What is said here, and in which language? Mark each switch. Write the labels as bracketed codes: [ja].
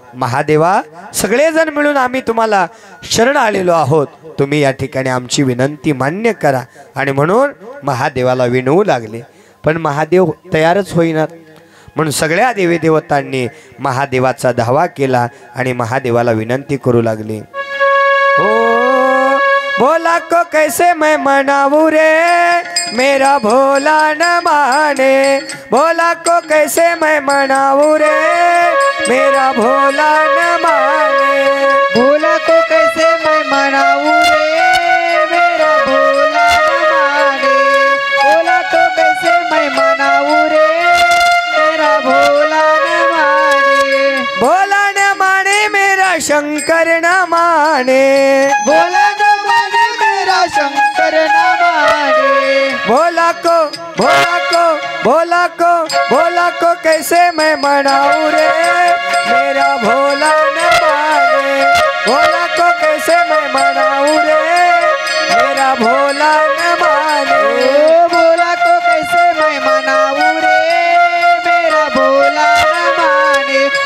[mr] महादेवा, सगळेजण मिळून आम्ही तुम्हाला शरण आलेलो आहोत. तुम्ही या ठिकाणी आमची विनंती मान्य करा. आणि म्हणून महादेवाला विनवू लागले, पण महादेव तयारच होईनात. म्हणून सगळ्या देवी देवतांनी महादेवाचा धावा केला आणि महादेवाला विनंती करू लागले. [hi] हो भोला को कैसे मैं मनाऊं रे, मेरा भोला न माने. भोला को कैसे मैं मनाऊं रे, मेरा भोला न माने. भोला को कैसे मैं मनाऊं रे, मेरा भोला न माने. भोला को कैसे मैं मनाऊं रे, मेरा भोला न माने. भोला न माने मेरा शंकर न माने. भोला न माने मेरा शंकर न माने. भोला को भोला को भोला को भोला को कैसे मैं मनाऊं रे, मेरा भोला न माने. भोला को कैसे मैं मनाऊं रे, मेरा भोला न माने. ओ भोला को कैसे मैं मनाऊं रे, मेरा भोला न माने.